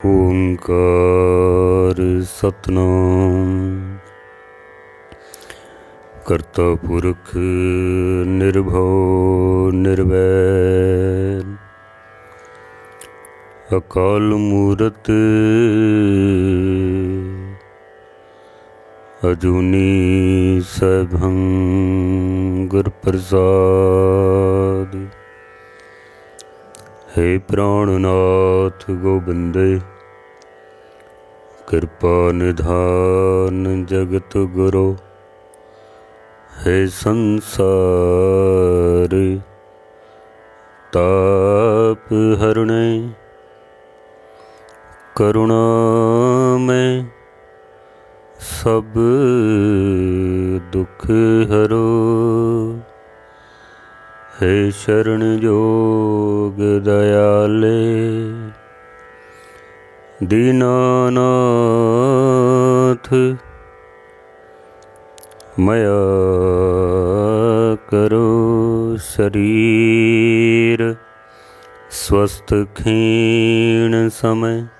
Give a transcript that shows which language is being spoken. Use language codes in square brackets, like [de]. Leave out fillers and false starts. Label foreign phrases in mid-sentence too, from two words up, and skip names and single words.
[pa] ਓਂਕਾਰ ਸਤਿਨਾਮ ਕਰਤਾ ਪੁਰਖ ਨਿਰਭਉ ਨਿਰਵੈਰ ਅਕਾਲ ਮੂਰਤ ਅਜੂਨੀ ਸੈਭੰ ਗੁਰ ਪ੍ਰਸਾਦ। [sa] हे प्राणनाथ गोबिंदे कृपा निधान जगत गुरु। हे संसार ताप हरणे करुणा में सब दुख हरो। हे शरण जोग दयाले दीनानाथ मया करो शरीर स्वस्थ क्षीण समय